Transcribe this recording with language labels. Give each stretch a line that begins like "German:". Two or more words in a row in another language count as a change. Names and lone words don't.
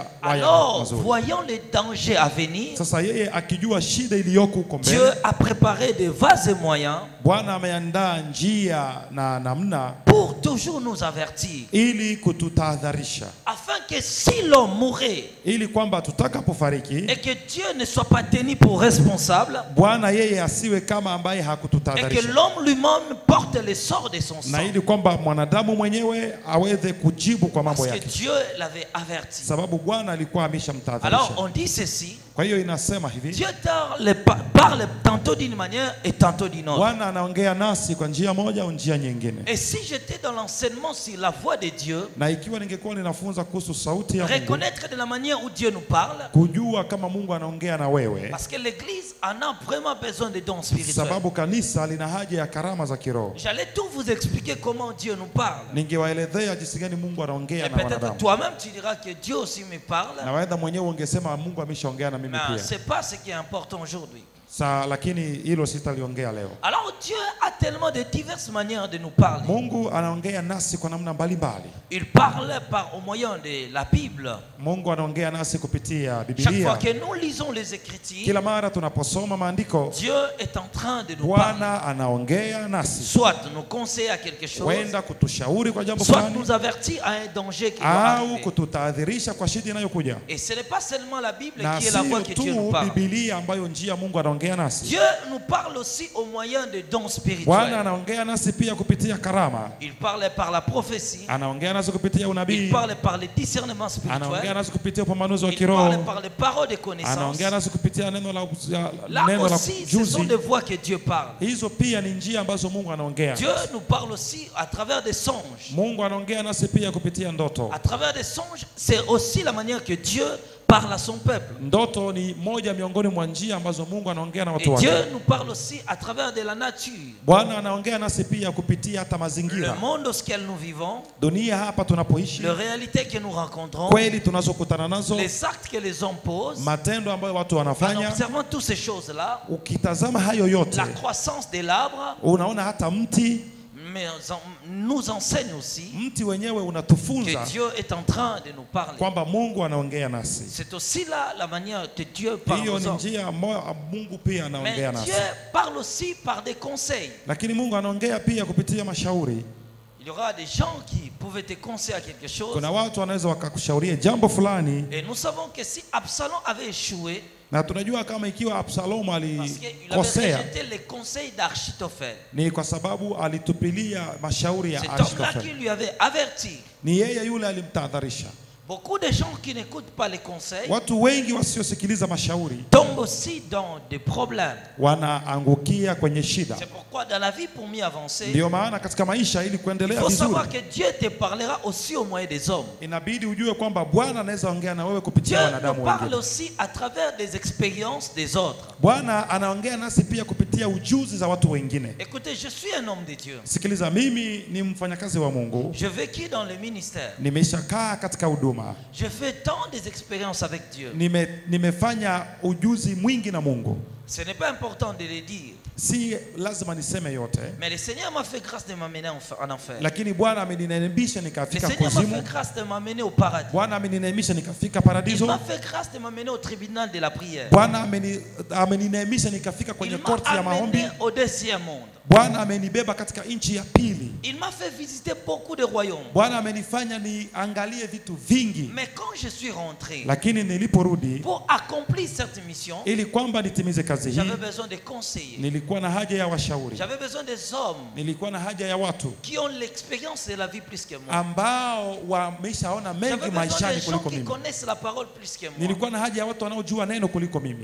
French: alors,
Swahili: mazuri.
French: voyant les dangers à venir,
Swahili: sasa yeye akijua shida iliyoko huko mbele,
French: Dieu a préparé des vases et moyens.
Swahili: Bwana ameandaa njia na namna
French: pour toujours nous avertir.
Swahili: Ili kututahadharisha.
French: Afin que si l'homme mourait,
Swahili: ili kwamba tutakapofariki,
French: et que Dieu ne soit pas tenu pour responsable,
Swahili: Bwana yeye asiwe kama ambaye hakututahadharisha.
French: Et que l'homme lui-même porte les sorts de son sang.
Swahili: Na ili kwamba mwanadamu mwenyewe aweze kujibu kwa mambo yake.
French: Parce que Dieu l'avait averti.
Swahili: Sababu Bwana alikuwa ameshamtahadharisha.
French: Alors on dit ceci.
Swahili: Kwa hiyo inasema hivi.
French: Dieu parle tantôt d'une manière et tantôt d'une autre.
Swahili: Bwana anaongea nasi kwa njia moja au njia nyingine.
French: Et si j'étais dans l'enseignement sur la voix de Dieu,
Swahili: na ikiwa ningekuwa ninafunza kuhusu sauti ya Mungu,
French: reconnaître de la manière où Dieu nous parle,
Swahili: kujua kama Mungu anaongea na wewe,
French: parce que l'église en a vraiment besoin de dons spirituels.
Swahili: Sababu kanisa lina haja ya karama za kiroho.
French: J'allais tout vous expliquer comment Dieu nous parle.
Swahili: Ningewaelezea jinsi gani Mungu anaongea na wanadamu.
French: Peut-être toi-même tu diras que Dieu aussi me parle.
Swahili: Na wewe mwenyewe ungesema Mungu ameshaongea na mimi pia.
French: Mais c'est pas ce qui est important aujourd'hui.
Swahili: Lakini hilo sitaliongea leo.
French: Alors Dieu a tellement de diverses manières de nous parler.
Swahili: Mungu anaongea nasi kwa namna mbalimbali.
French: Il parle au moyen de la Bible.
Swahili: Mungu anaongea nasi kupitia Biblia.
French: Chaque fois que nous lisons les Écritures,
Swahili: kila mara tunaposoma maandiko,
French: Dieu est en train de nous parler.
Swahili: Bwana anaongea nasi.
French: Soit nous conseiller à quelque chose,
Swahili: wenda kutushauri kwa jambo
French: soit
Swahili: fulani,
French: nous avertir à un danger qui va arriver.
Swahili: Au kututahadharisha kwa shida inayokuja.
French: Et ce n'est pas seulement la Bible qui est la voix que Dieu nous parle. parle.
Swahili: Biblia ambayo njia Mungu anaongea anaongea nasi.
French: Dieu nous parle aussi au moyen de dons
Swahili: Bwana
French: spirituels.
Swahili: anaongea nasi pia kupitia karama.
French: Il parle par la prophétie.
Swahili: Anaongea nasi kupitia
French: Il
Swahili: unabii.
French: parle par les discernements
Swahili: Anaongea
French: spirituels.
Swahili: nasi kupitia upambanuzi wa
French: Il
Swahili: kiroho.
French: parle par les paroles de connaissance.
Swahili: Anaongea nasi kupitia neno la
French: Là aussi, ce sont
Swahili: juzi.
French: des voix que Dieu parle.
Swahili: Hizo pia ni njia ambazo Mungu anaongea.
French: Dieu nous parle aussi à travers des songes.
Swahili: Mungu anaongea nasi pia kupitia ndoto.
French: À travers des songes, c'est aussi la manière que Dieu parle à son peuple.
Swahili: Ndoto ni moja miongoni mwa njia ambazo Mungu anaongea na
French: Et
Swahili: watu wake.
French: Dieu nous parle aussi à travers de la nature.
Swahili: Bwana anaongea nasi pia kupitia hata
French: Le
Swahili: mazingira.
French: monde auquel nous vivons,
Swahili: Dunia hapa tunapoishi,
French: les réalités que nous rencontrons,
Swahili: kweli tunazokutana nazo,
French: les actes que les hommes posent.
Swahili: matendo ambayo watu
French: En
Swahili: wanafanya,
French: observant toutes ces choses-là,
Swahili: ukitazama hayo yote,
French: la croissance de l'arbre
Swahili: unaona hata mti
French: nous enseigne aussi
Swahili: mti wenyewe
French: que
Swahili: unatufunza
French: Dieu est en train de nous parler.
Swahili: kwamba Mungu anaongea nasi.
French: C'est aussi là la manière que Dieu parle
Swahili: Hiyo
French: aux
Swahili: ni
French: hommes.
Swahili: njia Mungu pia anaongea
French: Mais
Swahili: nasi,
French: Dieu parle aussi par des conseils.
Swahili: lakini Mungu anaongea pia kupitia mashauri.
French: Il y aura des gens qui pouvaient te conseiller à quelque chose.
Swahili: Kuna watu wanaweza wakakushauria jambo fulani,
French: Et nous savons que si Absalom avait échoué,
Swahili: na tunajua kama ikiwa Absalomu
French: parce qu'il avait
Swahili: alikosea
French: rejeté les conseils d'Achitophel,
Swahili: ni kwa sababu alitupilia mashauri ya
French: cet homme-là qui
Swahili: Ahithofeli.
French: lui avait averti.
Swahili: Ni yeye yule alimtahadharisha.
French: Beaucoup de gens qui n'écoutent pas les conseils
Swahili: Watu wengi wasiosikiliza mashauri
French: tombent aussi dans des problèmes.
Swahili: wanaangukia kwenye shida.
French: C'est pourquoi dans la vie, pour mieux avancer,
Swahili: Ndio maana katika maisha ili
French: il
Swahili: kuendelea
French: faut
Swahili: vizuri,
French: savoir que Dieu te parlera aussi au moyen des hommes.
Swahili: inabidi ujue kwamba Bwana anaweza ongea na wewe
French: Dieu
Swahili: kupitia
French: nous
Swahili: wanadamu
French: parle
Swahili: wengine.
French: aussi à travers des expériences des autres.
Swahili: Bwana anaongea nasi pia kupitia ujuzi za watu wengine.
French: Écoutez, je suis un homme de Dieu.
Swahili: Sikiliza, mimi ni mfanyakazi wa Mungu,
French: Je vécu dans le ministère.
Swahili: nimeshakaa katika huduma,
French: Je fais tant des expériences avec Dieu.
Swahili: nimefanya ujuzi mwingi na Mungu.
French: Ce n'est pas important de le dire.
Swahili: Si lazima niseme yote,
French: Mais le Seigneur m'a fait grâce de m'amener en enfer.
Swahili: lakini Bwana ameninembisha
French: Le
Swahili: nikafika
French: Seigneur m'a fait
Swahili: kuzimu.
French: grâce de m'amener au paradis.
Swahili: Bwana ameninembisha nikafika
French: Il
Swahili: paradiso.
French: m'a fait grâce de m'amener au tribunal de la prière.
Swahili: Bwana ameninembisha nikafika kwenye
French: Il m'a
Swahili: korti ya maombi.
French: amené au deuxième monde.
Swahili: Bwana amenibeba katika nchi ya pili.
French: Il m'a fait visiter beaucoup de royaumes.
Swahili: Bwana amenifanya niangalie vitu vingi,
French: Mais quand je suis rentré,
Swahili: lakini niliporudi
French: pour accomplir cette mission,
Swahili: ili kwamba nitimize kazi hii,
French: j'avais besoin de conseillers.
Swahili: nilikuwa na haja ya washauri,
French: J'avais besoin des hommes
Swahili: nilikuwa na haja ya watu
French: qui ont l'expérience de la vie plus que moi.
Swahili: ambao wameshaona
French: J'avais
Swahili: mengi
French: besoin
Swahili: maishani
French: des gens
Swahili: kuliko
French: qui
Swahili: mimi.
French: connaissent la parole plus que moi.
Swahili: Nilikuwa na haja ya watu wanaojua neno kuliko mimi,